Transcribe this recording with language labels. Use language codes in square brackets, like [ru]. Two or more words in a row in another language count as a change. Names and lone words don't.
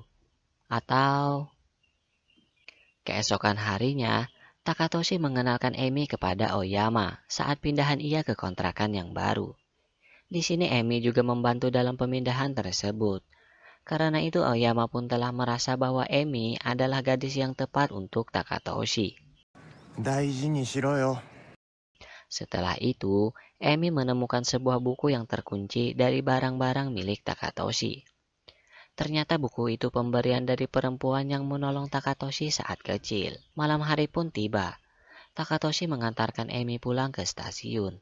[id] Atau keesokan harinya, Takatoshi mengenalkan Emi kepada Oyama saat pindahan ia ke kontrakan yang baru. Di sini Emi juga membantu dalam pemindahan tersebut. Karena itu Oyama pun telah merasa bahwa Emi adalah gadis yang tepat untuk Takatoshi. [ja] 大事にしろよ。 [id] Setelah itu, Emi menemukan sebuah buku yang terkunci dari barang-barang milik Takatoshi. Ternyata buku itu pemberian dari perempuan yang menolong Takatoshi saat kecil. Malam hari pun tiba. Takatoshi mengantarkan Emi pulang ke stasiun.